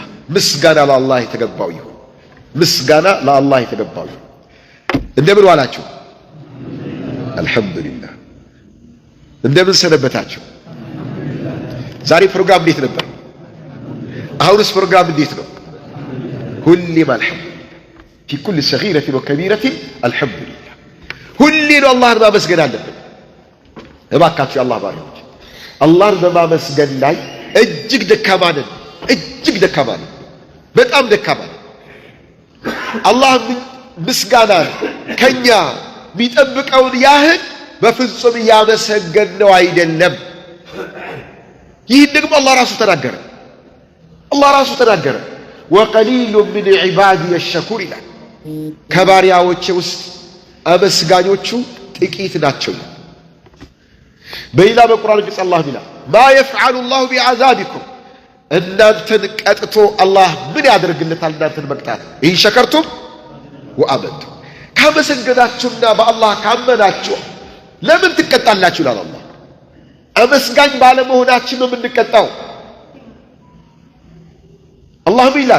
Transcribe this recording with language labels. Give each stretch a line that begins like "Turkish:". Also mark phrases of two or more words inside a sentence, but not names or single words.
Amharic: ምስጋና ለአላህ የተገባው ይሁን ምስጋና ለአላህ የተገባው ይሁን እንደምን ዋላችሁ አልሐምዱሊላህ እንደምን ሰነበታችሁ ዛሬ ፕሮግራም እንዴት ነበር አሁንስ ፕሮግራም እንዴት ነው ሁሌም አልሐምዱሊላህ
Arabic: في كل صغيرة وكبيرة الحمد لله
Amharic: ሁሌም አላህን ማመስገን አለብን እባካችሁ አላህ ባሪያዎች አላህን በማመስገን ላይ እጅግ ደካማ ነን በጣም ደካማ ነን አላህ ምስጋና ከኛ የሚጠብቀውን ያህል በፍጹም ያመሰገነው አይደለም ይህን ደግሞ አላህ ራሱ ተናገረ
Arabic: وقليل من عبادي الشكور
Amharic: ይላል ከባሪያዎቼ ውስጥ አመስጋኞቹ ጥቂት ናቸው በሌላ በቁርአን ቅጽ አላህ ይላል
Arabic: ما يفعل الله بعذابكم
Amharic: እናንተን ቀጥቶ አላህ ምን ያደርግለታል እናንተን መቅጣት ይህ
Arabic: شكرتم وآمنتم
Amharic: ካመሰገናችሁና በአላህ ካመናችሁ ለምን ትቀጣላችሁ ይላል አላህ አመስጋኝ ባለመሆናችን ነው የምንቀጣው አላህ ምን ይላል?